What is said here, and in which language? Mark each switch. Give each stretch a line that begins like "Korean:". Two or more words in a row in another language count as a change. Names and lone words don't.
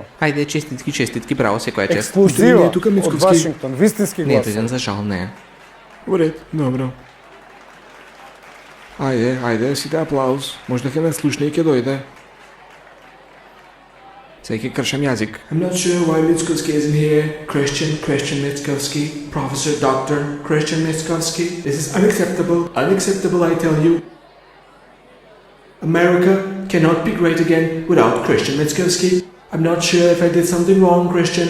Macedonian: Ајде, честитки, браво, секоја чест. Ексклузива Не е тука од Мицковски. Вашингтон. Вистински Не, глас. тој ден за жал не. Уред, добро. Ајде, сите аплауз. Можда ќе ме слушне и ќе дојде. Сега ќе кршам јазик.
English: I'm not sure why Mickovski isn't here. Christian Mickovski, Professor Dr. Christian Mickovski. This is unacceptable. Unacceptable, I tell you. America cannot be great again without Christian Mickovski. I'm not sure if I did something wrong, Christian.